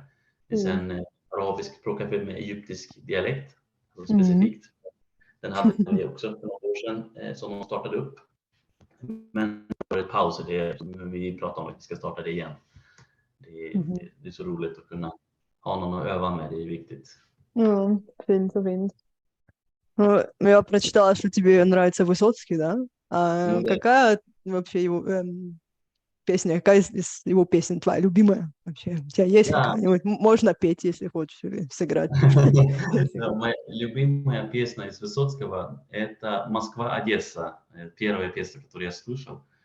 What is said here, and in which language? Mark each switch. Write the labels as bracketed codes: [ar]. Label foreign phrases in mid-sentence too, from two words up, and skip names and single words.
[sv] Sen arabisk språkcafé med egyptisk dialekt, alltså specifikt. Den hade vi också för några år sedan som de startade upp. Men det var ett paus, vi pratade om att vi ska starta det igen. Det är så roligt att kunna ha någon att öva med, det är viktigt. Fint och fint. [ru] Ну, я прочитала, что тебе нравится Высоцкий, да? Какая вообще его песня, какая из его песен твоя любимая вообще? У тебя есть какая-нибудь? Можно петь, если хочешь, или сыграть. Моя любимая песня из Высоцкого – это «Москва-Одесса», первая песня, которую я слышал.